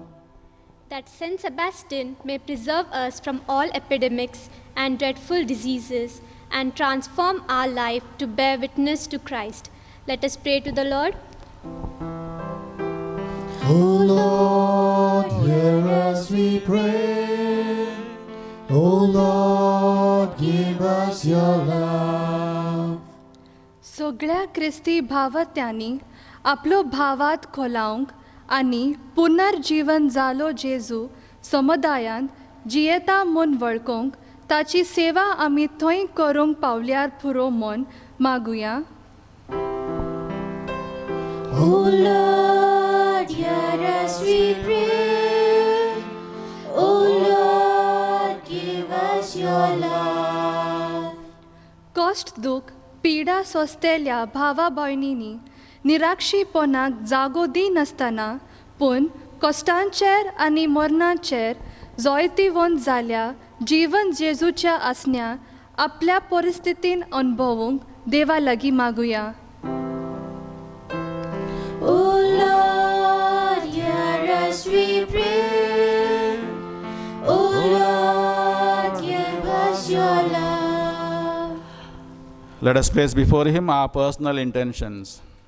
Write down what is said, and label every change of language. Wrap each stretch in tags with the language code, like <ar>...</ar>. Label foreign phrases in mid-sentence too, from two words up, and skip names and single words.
<en>That Saint Sebastian may preserve us from all epidemics and dreadful diseases and transform our life to bear witness to Christ. Let us pray to the Lord. O Lord, hear us we pray. O Lord, give us your love.</en> <kok>सगळ्या क्रिस्ती भावत्यांनी आपलो भावात खोलावंक आनी पुनर्जीवन जालो जेजू समुदायांत जियेता म्हूण वळखूंक ताची सेवा आमी थंय करूंक पावल्यार पुरो म्हूण मागुया.</kok> <en>O Lord, hear us we pray. O Lord, give us your love.</en> <kok>कश्ट दूख पिडा सोंसतेल्या भावा भयणींनी निराक्षीपणाक जागो दिनासतना पूण कश्टांचेर आनी मरणाचेर जैतिवंत जाल्या जीवन जेजूच्या आसण्या आपल्या परिस्थितीन अनुभवूंक देवा लागीं मागुया.</kok> <en>O Lord, hear us we pray. O Lord, give us your love. Let us place before Him our personal intentions.</en>